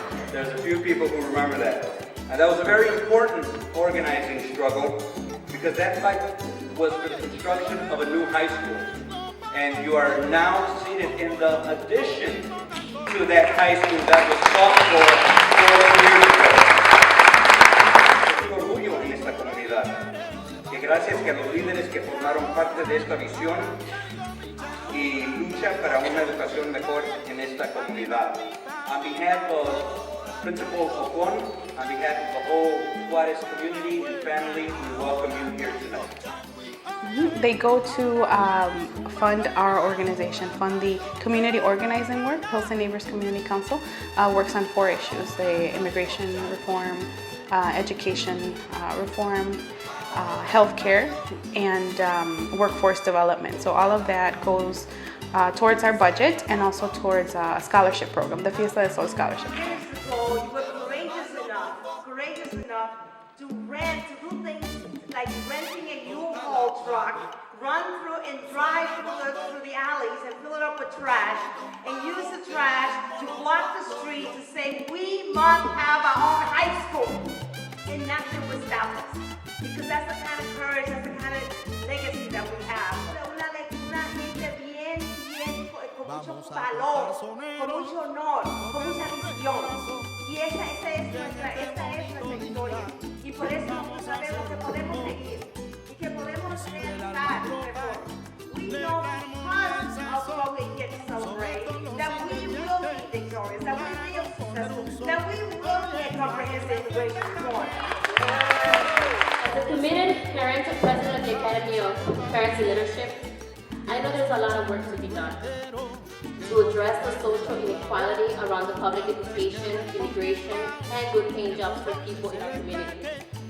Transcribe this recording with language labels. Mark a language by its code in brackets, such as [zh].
[en] There's a few people who remember that. And that was a very important organizing struggle because that fight was for the construction of a new high school. And you are now seated in the addition to that high school that was fought for 4 years ago. [es] Tengo orgullo en esta comunidad. Que gracias a los líderes que formaron parte de esta visión y lucha para una educación mejor en esta comunidad. [en] On behalf of Principal Ocon, on behalf of the whole Juarez community and family, we welcome you here tonight. They go to fund our organization, fund the community organizing work. Pilsen Neighbors Community Council works on 4 issues: the immigration reform, education reform, healthcare, and workforce development. So all of that goes towards our budget and also towards a scholarship program, the Fiesta del Sol Scholarship. Years ago, you were courageous enough to do things like renting a U-Haul truck, run through and drive through the alleys and fill it up with trash, and use the trash to block the street to say, we must have our own high school. And nothing was established. Because that's the kind of courage, that's the kind of legacy that we have. [es] Una gente bien, con mucho valor, con mucho honor, con mucha visión. Y esta es nuestra historia. Y por eso sabemos que podemos seguir y que podemos realizar mejor. [en] We know because of what we get to celebrate, that we will be victorious, that we will be successful, that we will be a comprehensive immigration reform. As a committed parent and president of the Academy of Parents in Leadership, I know there's a lot of work to be done to address the social inequality around the public education, immigration, and good paying jobs for people in our community.